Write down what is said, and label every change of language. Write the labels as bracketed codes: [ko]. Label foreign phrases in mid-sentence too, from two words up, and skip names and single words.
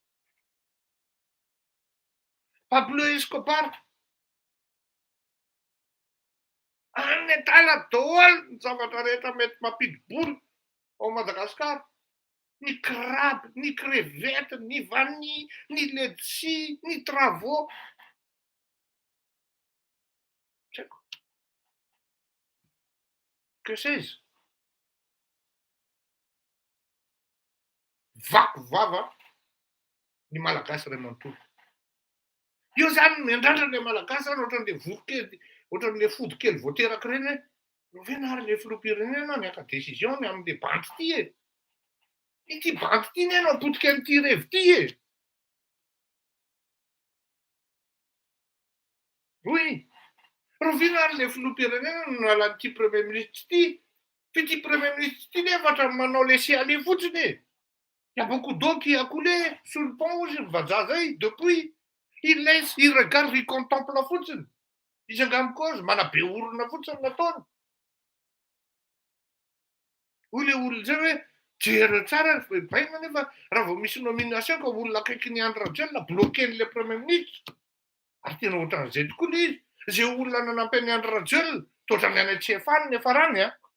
[mg] Pablo Escobar any an-tala daholo ny zavatra rehetra mety mampidi-bola ao Madagasikara. Ny crabe, ny crevette, ny vanille, ny letchis, ny travaux. [fr] Que sais-je? [mg] Vaky vava ny malagasy ray manontolo. Io zany miandrandra le malagasy zany ohatran'le vokokely, ohatran'le fody kely voateraky reny hoe venary le filoham-pirenena niaka décision ny amin'le banky ty e. Ity banky ty ny anao potika an'ity revi ty e. Oui. Rovinary le filoham-pirenena no nalan'ity [fr] premier ministre [mg] ty. Fa ity [fr] premier ministre [mg] ty nefatra manao laisser-aller fotsiny e. [fr] Il y a beaucoup d'eau qui a coulé sous le pont vazaza depuis. Il laisse, il regarde, il contemple fotsiny. [mg] Izy angamiko azy manabe orona fotsiny nataony. Hoy le olona zay hoe jery tsara baina nefa raha vao misy nomination ka olona akaiky ny Andry Rajoelina bloquen'le premier ministre. Ary tena ohatran'izay tokoa le izy. Zay olona nanampy ny Andry Rajoelina totra ny any Tsefany nefa rany a.